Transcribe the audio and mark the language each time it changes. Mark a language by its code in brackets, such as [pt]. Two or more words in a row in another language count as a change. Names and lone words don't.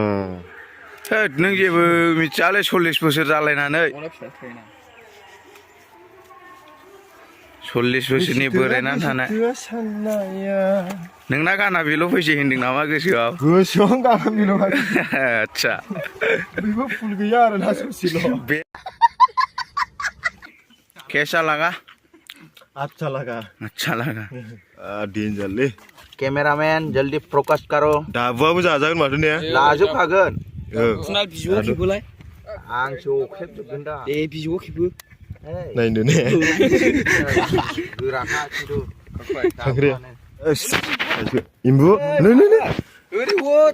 [brx] होद नों जेबो मिथियालै 40 बोसोर जालायनानै 40 बोसोरनि बोरायनानै थानाय नोंना गाना बेल' फैसै होनदों नामा गोसोआव गाना बेल' आच्छा बेबो फुल गैया आरोना ससेल' [hi] कैसा लगा अच्छा लगा डेन्जारलै कैमरामैन जल्दी फोकस करो [brx] दाबुआबो जाजागोन माथो ने लाजोबखागोन बिजौआव खेबोलाय आंसो अख्रेबजोबगोन दा दे बिजौआव खेबो नायनो ने गोराखा खिन्थु खांख्राया इम्बु नै ओरै हट